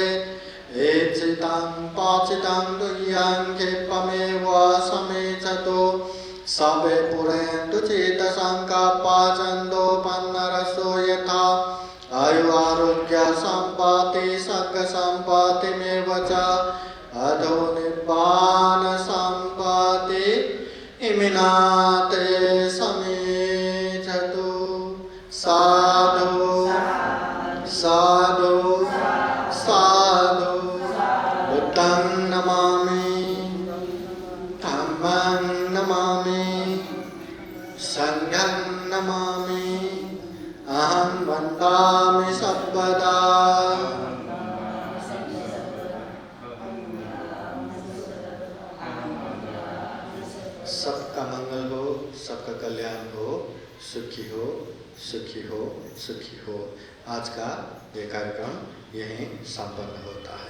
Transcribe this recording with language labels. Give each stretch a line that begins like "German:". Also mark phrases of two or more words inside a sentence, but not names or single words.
Pali: एचितं पाचितं तुय्यं क्षिप्रमेव समेचतु सबे पुरन्तु चेतसङ्कल्पचन्दोपन्नरसो यथा आयु आरोग्य सम्पत्ति सर्ग सम्पत्तिमेव च अधो निर्वाण सम्पत्ति इमिनाते समेचतु। साधु साधु साधु। बुद्धं नमामि, धम्मं नमामि, संघं नमामि, अहं वन्दामि सर्वदा। सबका मंगल हो, सबका कल्याण हो, सुखी हो, सुखी हो, सुखी हो।
Hindi: आज का ये कार्यक्रम यहीं संपन्न होता है।